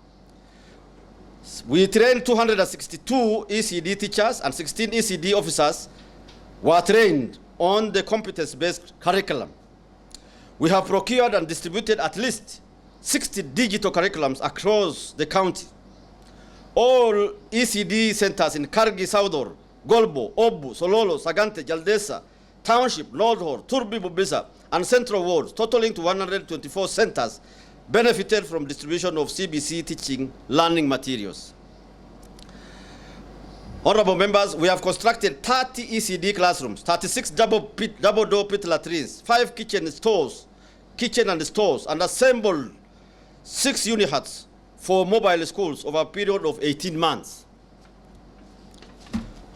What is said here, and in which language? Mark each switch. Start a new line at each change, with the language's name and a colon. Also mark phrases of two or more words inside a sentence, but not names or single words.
English: We trained 262 ECD teachers, and 16 ECD officers were trained on the competence-based curriculum. We have procured and distributed at least 60 digital curriculums across the county. All ECD centers in Kargi, Saudor, Golbo, Obu, Sololo, Sagante, Jaldesa, Township, Nordhor, Turbi, Bubisa, and Central Wards, totaling to 124 centers, benefited from distribution of CBC teaching learning materials. Honorable members, we have constructed 30 ECD classrooms, 36 double-door pit latrines, 5 kitchen and stores, and assembled 6 unihuts for mobile schools over a period of 18 months.